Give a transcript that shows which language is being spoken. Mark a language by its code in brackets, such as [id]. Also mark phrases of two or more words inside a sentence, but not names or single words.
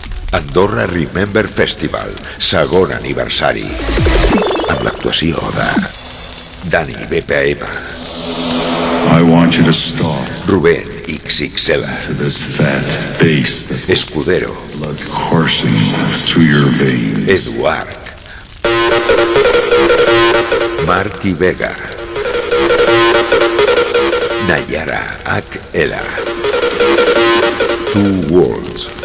[ca] Andorra Remember Festival, segon aniversari. Amb l'actuació de Dani BPM, [en] I want you to stop [ca] Rubén XXL, [en] to this fat bass, that [ca] Escudero, [en] blood coursing through your veins. [ca] Eduard, Marc i Vega, Nayara HL, Two Worlds.